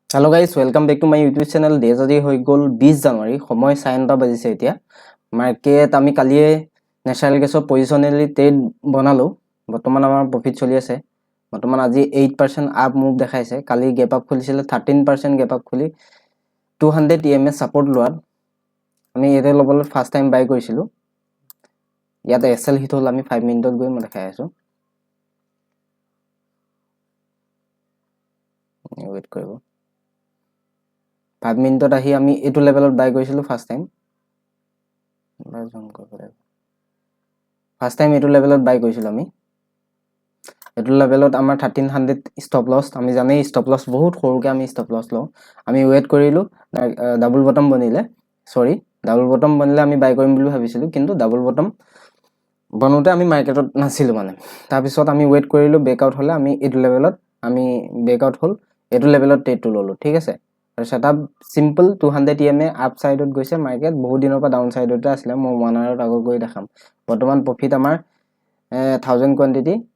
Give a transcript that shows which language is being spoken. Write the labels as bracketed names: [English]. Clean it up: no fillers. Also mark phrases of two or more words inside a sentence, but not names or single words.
[English] hello guys welcome back to my YouTube channel days [Assamese] আজি হৈ গল 20 জানুৱাৰী সময় 9:30 বাজিছে এতিয়া মার্কেট আমি কালিয়ে [English] national gas [Assamese] পজিশনালি ট্ৰেড বনালো বৰ্তমান আমাৰ প্ৰফিট চলি আছে বৰ্তমান আজি 8% আপ মুভ দেখাইছে কালি [English] gap up [Assamese] খুলিছিল 13% [English] gap up [Assamese] খুলি [English] 200 EMA support [Assamese] লোৱাত আমি এৰে লবলে [English] first time buy [Assamese] কৰিছিলো ইয়াতে [English] SL hit [Assamese] হল আমি 5 মিনিটত গৈ মই দেখাই আছো ওয়েট কৰিব 5 মিনিটত আহি আমি এটো লেভেলত বাই কৰিছিলো [English] first time first time [Assamese] এটো লেভেলত বাই কৰিছিলো আমি এটো লেভেলত আমাৰ 1300 [English] stop loss [Assamese] আমি জানেই [English] stop loss [Assamese] বহুত সৰুকে আমি [English] stop loss [Assamese] লও আমি ওয়েট কৰিলো [English] double bottom [Assamese] বনিলে সৰি [English] double bottom [Assamese] বনিলে আমি বাই কৰিম বুলি ভাবিছিলো কিন্তু [English] double bottom [Assamese] বনোতে আমি মার্কেটত নাছিলো মানে তাৰ পিছত আমি ওয়েট কৰিলো ব্ৰেকআউট হলে আমি এটো লেভেলত আমি ব্ৰেকআউট হল এটো লেভেলত ট্ৰেডটো ললো ঠিক আছে আৰু সেটআপ সিম্পল [English] 200 EMA up side [Assamese] গৈছে মার্কেট বহুত দিনৰ পৰা [English] down side [Assamese] আছিল মই 1 আৱাৰত আগৰ গৈ দেখাম বৰ্তমান প্ৰফিট আমাৰ 1000 কোয়ান্টিটি